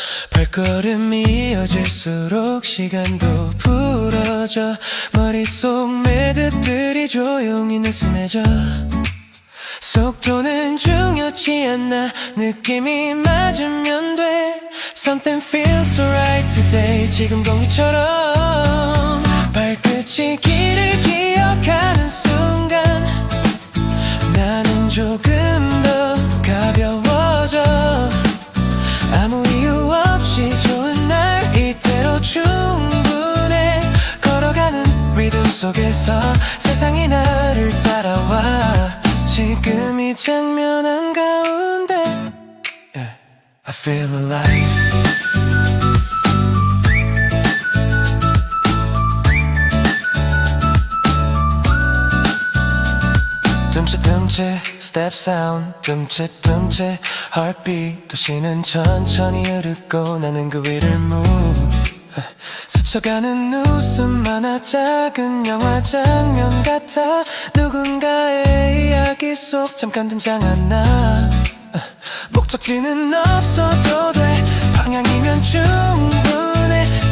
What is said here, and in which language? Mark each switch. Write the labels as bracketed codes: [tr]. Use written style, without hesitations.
[ko] 발걸음이 이어질수록 시간도 풀어져. 머릿속 매듭들이 조용히 느슨해져. 속도는 중요치 않아, 느낌이 맞으면 돼. [en] Something feels so right today. [ko] 지금 공기처럼 발끝이 길을 기억하는 순간 나는 조금 더 가벼워져. 아무 이유 없이 좋은 날 이대로 충분해. 걸어가는 리듬 속에서 세상이 나를 따라와. 지금 이 장면 한가운데 [en] I feel alive. 둠칫둠칫 step sound, 둠칫둠칫 heartbeat. [ko] 도시는 천천히 흐르고 나는 그 위를 move. 스쳐가는 웃음 하나 작은 영화 장면 같아. 누군가의 이야기 속 잠깐 등장한 나. 목적지는 없어도 돼, 방향이면 충분해.